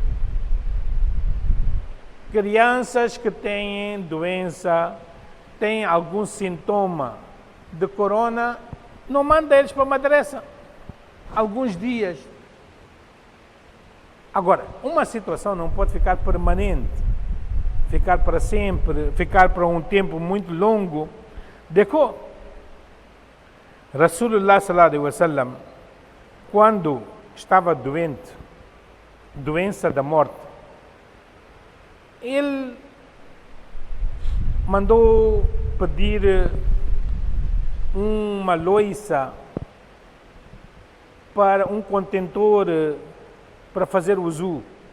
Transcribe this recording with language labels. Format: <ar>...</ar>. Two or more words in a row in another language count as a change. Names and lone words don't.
<pt>Crianças que têm doença, têm algum sintoma de corona, não manda eles para a madrasa alguns dias. Agora, uma situação não pode ficar permanente, ficar para sempre, ficar para um tempo muito longo.</pt> <ar>Decô, رسول الله صلى الله عليه وسلم,</ar> <pt>quando estava doente, doença da morte, ele mandou pedir uma louça para um contentor para fazer wuzu.</pt>